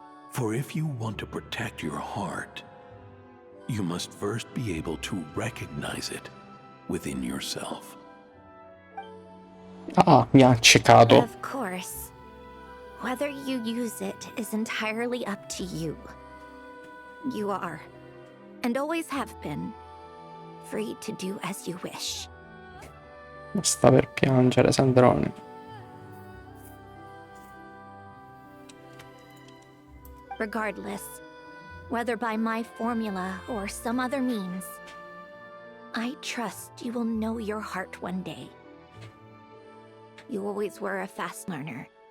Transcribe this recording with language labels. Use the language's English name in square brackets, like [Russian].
[English] For if you want to protect your heart, you must first be able to recognize it within yourself. [Italian] Ah, mi ha accecato. [English] Of course. Whether you use it is entirely up to you. You are, and always have been, free to do as you wish. [Italian] Sta per piangere Sandrone. [English] Regardless, whether by my formula or some other means, I trust you will know your heart one day. You always were a fast learner.